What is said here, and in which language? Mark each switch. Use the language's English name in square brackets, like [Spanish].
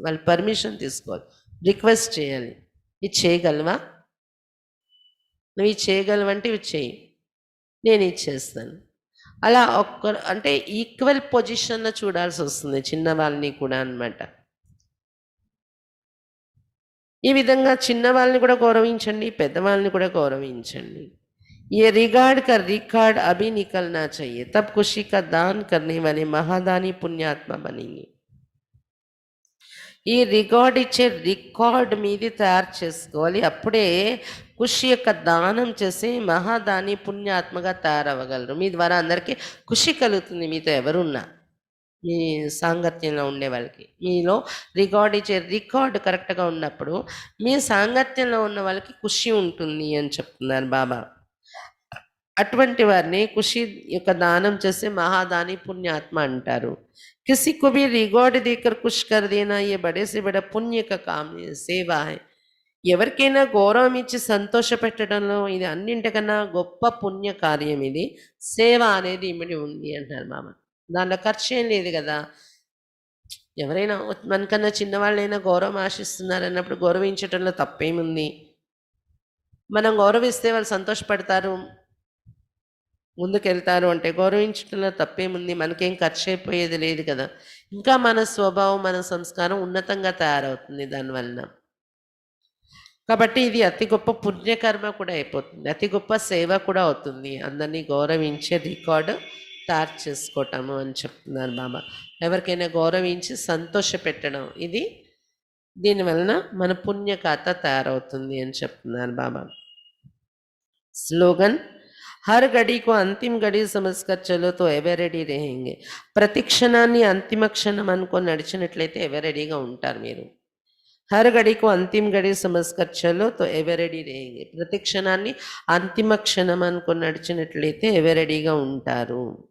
[Telugu] వాళ్ళు పర్మిషన్ తీసుకోవాలి, రిక్వెస్ట్ చేయాలి. ఇది చేయగలవా, నువ్వు ఇది చేయగలవంటే ఇవి చేయి, నేను ఇది చేస్తాను. అలా అంటే ఈక్వల్ పొజిషన్లో చూడాల్సి వస్తుంది చిన్నవాళ్ళని కూడా అన్నమాట. ఈ విధంగా చిన్నవాళ్ళని కూడా గౌరవించండి, పెద్దవాళ్ళని కూడా గౌరవించండి. [Hindi] ये रिगार्ड का रिकॉर्ड अभी निकलना चाहिए, तब खुशी का दान करने वाले महादानी पुण्यात्मा बनेंगे. [Telugu] ఈ రికార్డ్ ఇచ్చే రికార్డ్ మీది తయారు చేసుకోవాలి, అప్పుడే ఖుషి యొక్క దానం చేసి మహాదాని పుణ్యాత్మగా తయారవ్వగలరు. మీ ద్వారా అందరికీ ఖుషి కలుగుతుంది. మీతో ఎవరున్నా మీ సాంగత్యంలో ఉండే వాళ్ళకి, మీలో రికార్డ్ ఇచ్చే రికార్డు కరెక్ట్గా ఉన్నప్పుడు మీ సాంగత్యంలో ఉన్న వాళ్ళకి ఖుషి ఉంటుంది అని చెప్తున్నారు బాబా. అటువంటి వారిని ఖుషి యొక్క దానం చేసే మహాదాని పుణ్యాత్మ అంటారు. [Hindi] किसी को भी रिकॉर्ड देकर खुश कर देना ये बड़े से बड़ा पुण्य का काम है, సేవా है. [Telugu] ఎవరికైనా గౌరవం ఇచ్చి సంతోష పెట్టడంలో ఇది అన్నింటికన్నా గొప్ప పుణ్య కార్యం. ఇది సేవ అనేది ఇమిడి ఉంది అంటారు మామ. దాంట్లో ఖర్చు ఏం లేదు కదా. ఎవరైనా మనకన్నా చిన్నవాళ్ళైనా గౌరవం ఆశిస్తున్నారు అన్నప్పుడు గౌరవించడంలో తప్పేముంది. మనం గౌరవిస్తే వాళ్ళు సంతోషపడతారు, ముందుకెళ్తారు అంటే గౌరవించడంలో తప్పేముంది. మనకేం ఖర్చు అయిపోయేది లేదు కదా. ఇంకా మన స్వభావం, మన సంస్కారం ఉన్నతంగా తయారవుతుంది దానివలన. కాబట్టి ఇది అతి గొప్ప పుణ్యకర్మ కూడా అయిపోతుంది, అతి గొప్ప సేవ కూడా అవుతుంది. అందరినీ గౌరవించే రికార్డు తయారు చేసుకోవటము అని చెప్తున్నారు బాబా. ఎవరికైనా గౌరవించి సంతోష పెట్టడం, ఇది దీనివలన మన పుణ్య ఖాతా తయారవుతుంది అని చెప్తున్నారు బాబా. [Hindi] స్లోగన్, हर घड़ी को अंतिम घड़ी समझकर चलो तो ఎవర్ రెడీ रहेंगे. [Telugu] ప్రతి క్షణాన్ని అంతిమ క్షణం అనుకొని నడిచినట్లయితే ఎవర్ రెడీగా ఉంటారు మీరు. [Hindi] హర్ గడికు అంతిమ గడి సమస్కర్ చలో తో ఎవర్ రెడీ रहेंगे. [Telugu] ప్రతి క్షణాన్ని అంతిమ క్షణం అనుకొని నడిచినట్లయితే ఎవర్ రెడీగా ఉంటారు.